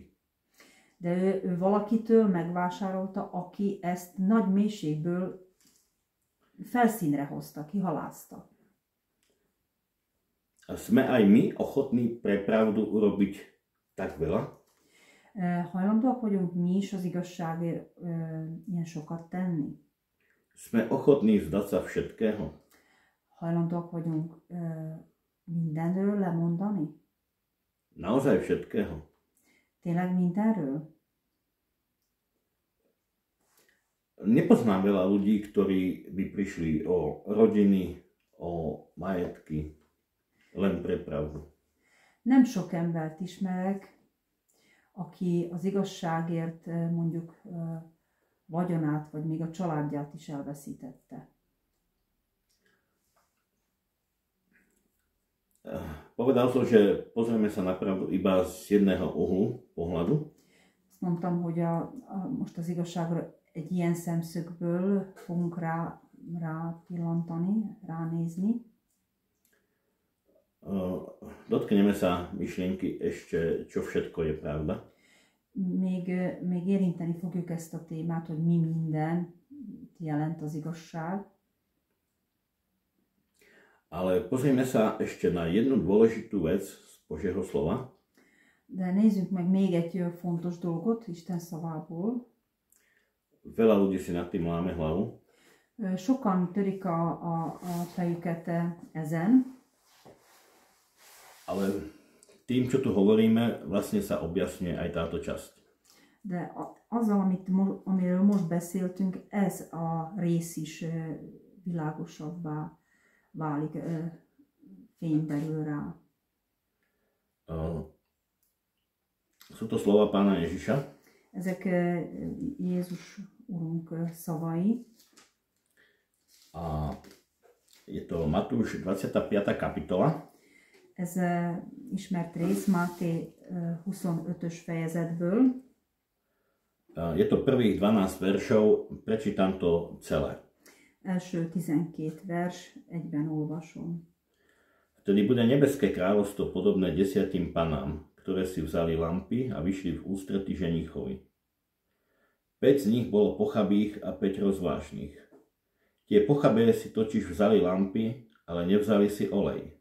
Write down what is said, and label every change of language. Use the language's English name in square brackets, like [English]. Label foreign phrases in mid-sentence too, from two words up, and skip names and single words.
[Hungarian] De ő valakitől megvásárolta, aki ezt nagy mélységből felszínre hozta, kihalázta. [Slovak] A sme aj my ochotní pre pravdu urobiť tak veľa? [Hungarian] Hajlandóak vagyunk mi is az igazságért ilyen sokat tenni? [Slovak] Sme ochotní vzdať sa všetkého? [Hungarian] Hajlandóak vagyunk mindenről lemondani? [Slovak] Naozaj všetkého? [Hungarian] Tényleg mindenről? [Slovak] Nepoznám veľa ľudí, ktorí by prišli o rodiny, o majetky, len pre pravdu. [Hungarian] Nem sok embert ismerek, aki az igazságért mondjuk vagyonát, vagy még a családját is elveszítette. [Slovak] Povedal som, že pozrieme sa na pravdu iba z jedného uhlu pohľadu. [Hungarian] Azt mondtam, hogy most az igazságra egy ilyen szemszögből fogunk rá ránézni. [Slovak] Dotkneme sa myšlienky ešte, čo všetko je pravda. [Hungarian] Még érinteni fogjuk ezt a témát, hogy mi minden jelent az igazság. [Slovak] Ale pozrieme sa ešte na jednu dôležitú vec z Božieho slova. [Hungarian] De nézzük meg még egy fontos dolgot Isten szavából. [Slovak] Veľa ľudí si nad tým láme hlavu. [Hungarian] Sokan törik a fejüket ezen. [Slovak] Ale tým, čo tu hovoríme, vlastne sa objasňuje aj táto časť. [Hungarian] De azzal, amiről most beszéltünk, ez a rész is világosabbá válik, fény derül rá. [Slovak] Sú to slova Pána Ježiša. [Hungarian] Ezek Jézus Urunk szavai. [Slovak] A je to Matúš 25. kapitola. [Hungarian] Ez ismert rész Máté 25-ös fejezetből. [Slovak] Je to prvých 12 veršov, prečítam to celé. [Hungarian] Első 12 vers, egyben olvasom. [Slovak] Vtedy bude nebeské kráľovstvo podobné 10 panám, ktoré si vzali lampy a vyšli v ústrety ženichovi. 5 z nich bolo pochabých a 5 rozvážnych. Tie pochabé si totiž vzali lampy, ale nevzali si olej.